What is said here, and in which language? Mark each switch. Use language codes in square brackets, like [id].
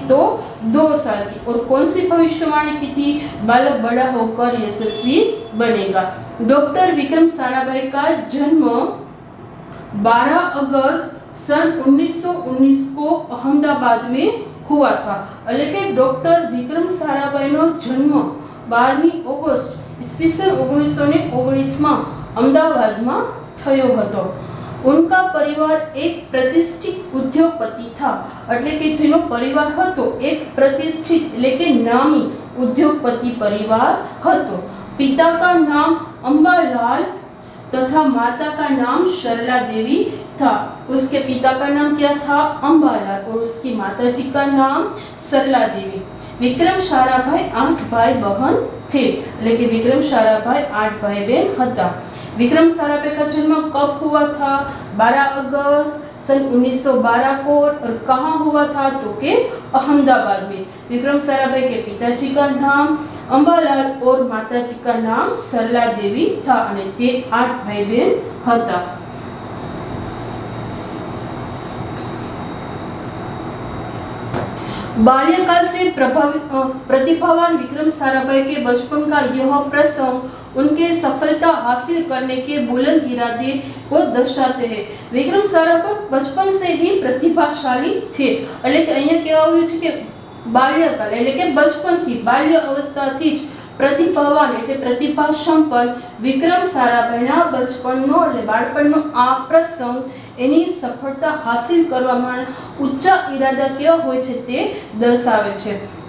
[hi] तो 2 साल की। और कौन सी भविष्यवाणी की थी? बालक बड़ा होकर यशस्वी बनेगा। डॉक्टर विक्रम साराभाई का जन्म 12 अगस्त सन 1919 को अहमदाबाद में हुआ था। [gu] એટલે કે ડોક્ટર વિક્રમ સારાભાઈનો જન્મ 12 ઓગસ્ટ ઈસવીસન 1919 માં અમદાવાદમાં થયો હતો। [hi] उनका परिवार एक प्रतिष्ठित उद्योगपति था। [gu] એટલે કે જેનો પરિવાર હતો એક प्रतिष्ठित એટલે કે નામી [hi] उद्योगपति परिवार [gu] હતો। [hi] पिता का नाम अंबालाल तथा माता का नाम सरला देवी था। उसके पिता का नाम क्या था? अंबालाल। और उसकी माता जी का नाम सरला देवी। विक्रम साराभाई 8 भाई बहन थे। लेकिन विक्रम साराभाई 8 भाई बहन હતા। विक्रम साराभाई का जन्म कब हुआ था? 12 अगस्त सन 1912 को। और कहाँ हुआ था? तो के अहमदाबाद में। विक्रम साराभाई के पिताजी का नाम अंबालाल और माताजी का नाम सरला देवी था [gu] અને તે 8 ભાઈ બહેન હતા। [hi] बाल्यकाल से प्रतिभावान विक्रम साराभाई के बचपन का यह प्रसंग उनके सफलता हासिल करने के बुलंद इरादे को दर्शाते हैं। विक्रम साराभाई बचपन से ही प्रतिभाशाली थे। [gu] એટલે કે અહીંયા કહેવા આવ્યું છે કે બાલ્યકાલ એટલે કે બચપનથી બાલ્ય અવસ્થાથી જ પ્રતિભાવાન એટલે પ્રતિભા સંપન્ન વિક્રમ સારાભાઈના બચપનનો એટલે બાળપણનો આ પ્રસંગ એની સફળતા હાસિલ કરવામાં ઊંચા ઇરાદા કેવા હોય છે તે દર્શાવે છે।